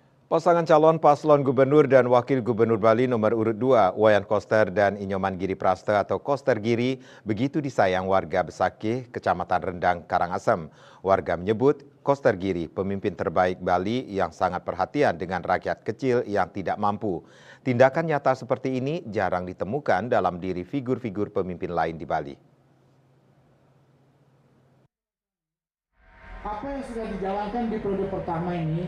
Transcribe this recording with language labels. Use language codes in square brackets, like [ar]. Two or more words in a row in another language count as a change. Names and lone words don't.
[id] Pasangan calon paslon gubernur dan wakil gubernur Bali nomor urut 2, Wayan Koster dan Inyoman Giri Praste atau Koster Giri, begitu disayang warga Besakih, Kecamatan Rendang, Karangasem. Warga menyebut Koster Giri pemimpin terbaik Bali yang sangat perhatian dengan rakyat kecil yang tidak mampu. Tindakan nyata seperti ini jarang ditemukan dalam diri figur-figur pemimpin lain di Bali. Apa yang sudah dijalankan di periode pertama ini?